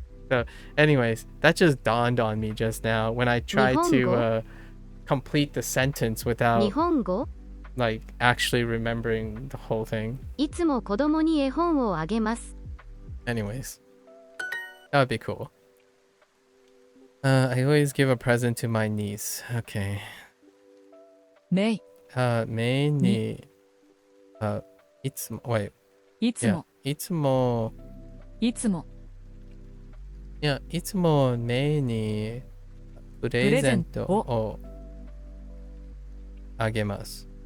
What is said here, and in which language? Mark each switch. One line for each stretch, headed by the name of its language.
English: So anyways, that just dawned on me just now when I tried to complete the sentence without
Japanese: 日本語
English: like actually remembering the whole thing.
Japanese: いつも子供に絵本をあげます。
English: Anyways, that would be cool. I always give a present to my niece. Okay.
Japanese: メイ、メイにいつも
English: wait
Japanese: いつも、いつもいつも、いつもメイにプレゼントをあげます。